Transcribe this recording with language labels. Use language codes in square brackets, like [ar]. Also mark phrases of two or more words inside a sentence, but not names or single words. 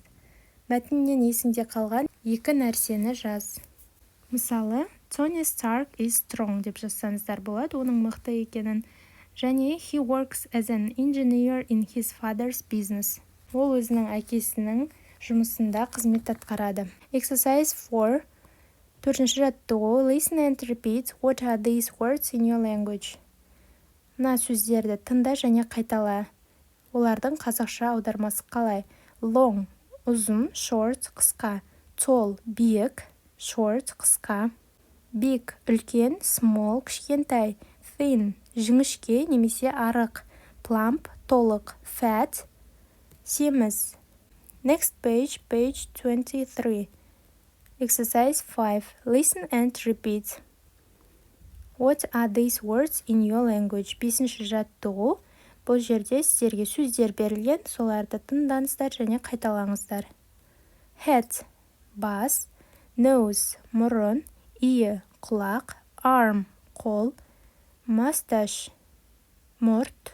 [kk] Мәтіннен есіңде қалған 2 нәрсені жаз. Мысалы, [en] Tony Stark is strong [kk] деп жазсаңыздар болады, оның мықты екенін. [en] Және he works as an engineer in his father's business. [kk] Ол өзінің әкесінің жұмысында қызмет атқарады. Exercise 4. 4-ші жаттығу. [en] Listen and repeat. What are these words in your language? [kk] Мына сөздерді тыңда және қайтала. Олардың қазақша аудармасы қалай? Long – ұзын, short – қысқа. Tall – биік, short – қысқа. Big – үлкен, small – кішкентай. Thin – жіңішке немесе арық. Plump – толық. Fat – семіз. [en] Next page, page 23. Exercise 5. Listen and repeat. What are these words in your language? [kk] 5-ші жаттығу. Бұл жерде сіздерге сөздер берілген, соларды тыңдаңыздар және қайталаңыздар. Head – бас. Nose – мұрын. Ear – құлақ. Arm – қол. Mustache – мұрт.